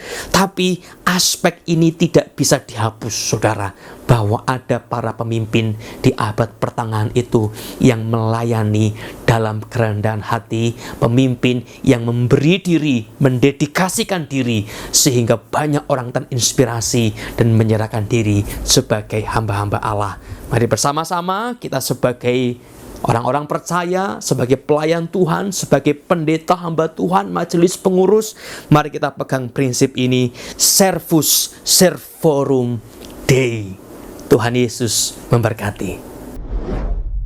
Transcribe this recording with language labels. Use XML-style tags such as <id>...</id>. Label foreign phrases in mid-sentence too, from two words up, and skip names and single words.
<id>Tapi aspek ini tidak bisa dihapus, saudara, bahwa ada para pemimpin di abad pertengahan itu yang melayani dalam kerendahan hati, pemimpin yang memberi diri, mendedikasikan diri sehingga banyak orang terinspirasi dan menyerahkan diri sebagai hamba-hamba Allah. Mari bersama-sama kita sebagai orang-orang percaya, sebagai pelayan Tuhan, sebagai pendeta hamba Tuhan, majelis pengurus, mari kita pegang prinsip ini,</id> <la>servus servorum Dei.</la> <id>Tuhan Yesus memberkati.</id>